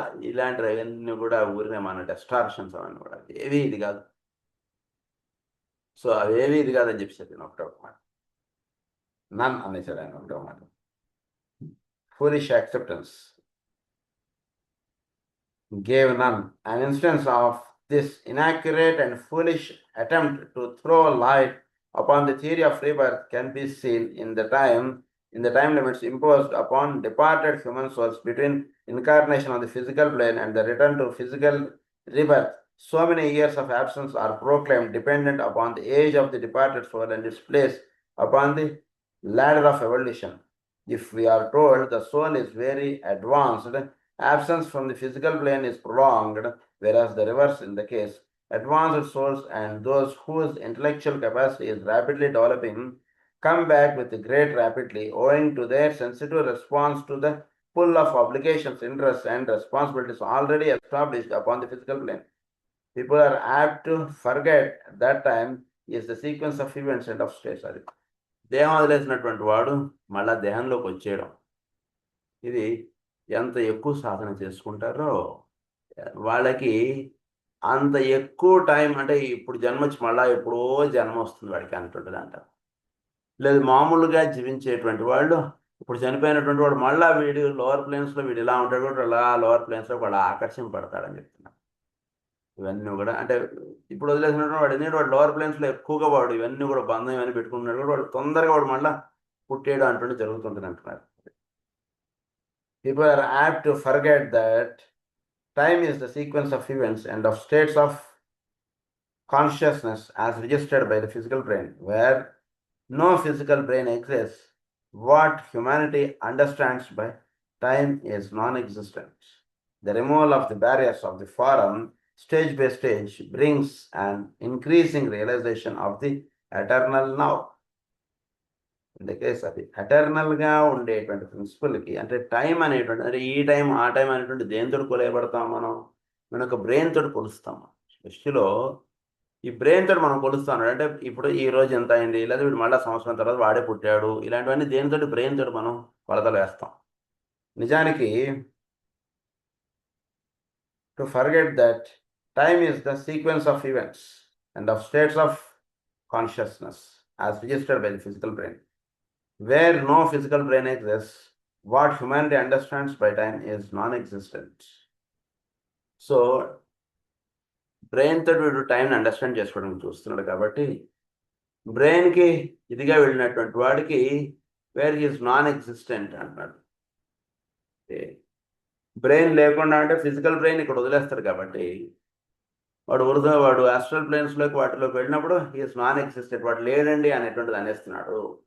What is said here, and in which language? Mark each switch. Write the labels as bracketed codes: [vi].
[te] ఇలాంటివన్నీ కూడా ఊరినే మన డిస్టార్షన్స్ అవన్నీ కూడా ఏవి ఇది కాదు. సో అవేవి ఇది కాదని చెప్పేసి నేను ఒకటే ఒక మాట నన్ అనేసాడు ఆయన ఒకటే ఒక మాట. [en] Foolish acceptance gave none. An instance of this inaccurate and foolish attempt to throw light upon the theory of rebirth can be seen in the time limits imposed upon departed human souls between incarnation on the physical plane and the return to physical rebirth. So many years of absence are proclaimed dependent upon the age of the departed soul and its place upon the ladder of evolution. If we are told the soul is very advanced, absence from the physical plane is prolonged, whereas the reverse in the case. Advanced souls and those whose intellectual capacity is rapidly developing come back with great rapidly owing to their sensitive response to the pull of obligations, interests, and responsibilities already established upon the physical plane. People are apt to forget that time is the sequence of events and of states. [te] అది దేహం వదిలేసినటువంటి వాడు మళ్ళా దేహంలోకి వచ్చేయడం, ఇది ఎంత ఎక్కువ సాధన చేసుకుంటారో వాళ్ళకి అంత ఎక్కువ టైం. అంటే ఇప్పుడు జన్మ వచ్చి మళ్ళా ఎప్పుడో జన్మ వస్తుంది వాడికి అంటుంటుంది అంట. లేదు మామూలుగా జీవించేటువంటి వాళ్ళు ఇప్పుడు చనిపోయినటువంటి వాడు మళ్ళా వీడు లోవర్ ప్లేన్స్లో వీడు ఇలా ఉంటాడు కూడా అలా లోవర్ ప్లేన్స్లో వాడు ఆకర్షింపడతాడని చెప్తున్నారు. ఇవన్నీ కూడా అంటే ఇప్పుడు వదిలేసినటువంటి వాడు ఎందుకంటే వాడు లోవర్ ప్లేన్స్లో ఎక్కువగా వాడు ఇవన్నీ కూడా బంధం ఇవన్నీ పెట్టుకున్నాడు కూడా వాడు తొందరగా వాడు మళ్ళీ పుట్టేయడం అంటుండే జరుగుతుంటుంది అంటున్నారు. [en] People are apt to forget that time is the sequence of events and of states of consciousness as registered by the physical brain. Where no physical brain exists, what humanity understands by time is non-existent. The removal of the barriers of the form, stage by stage, brings an increasing realization of the eternal now. In the case of the [te] ఎటర్నల్గా ఉండేటువంటి ప్రిన్సిపల్కి అంటే time అనేటువంటి అంటే ఈ time ఆ time అనేటువంటి దేనితో కొలయబడతాం మనం ఒక బ్రెయిన్ తోటి కొలుస్తాం. సృష్టిలో ఈ బ్రెయిన్ తోటి మనం కొలుస్తాం. అంటే ఇప్పుడు ఈ రోజు ఎంత అయింది, లేదా వీడు మళ్ళీ సంవత్సరం తర్వాత వాడే పుట్టాడు, ఇలాంటివన్నీ దేనితోటి బ్రెయిన్ తోటి మనం కొలతలు వేస్తాం. [en] నిజానికి to forget that time is the sequence of events and of states of consciousness as registered by the physical brain. Where no physical brain exists, what humanity understands by time is non-existent. [te] So, brain తోటి వీడు టైంని understand చేసుకోవడానికి చూస్తున్నాడు కాబట్టి బ్రెయిన్కి ఇదిగా వెళ్ళినటువంటి వాడికి [en] where is non existent [te] అంటున్నాడు. బ్రెయిన్ లేకుండా అంటే ఫిజికల్ బ్రెయిన్ ఇక్కడ వదిలేస్తాడు కాబట్టి వాడు ఆస్ట్రల్ ప్లేన్స్లోకి వాటిలోకి వెళ్ళినప్పుడు [en] is non existent, [te] వాడు లేడండి అనేటువంటిది అనేస్తున్నాడు.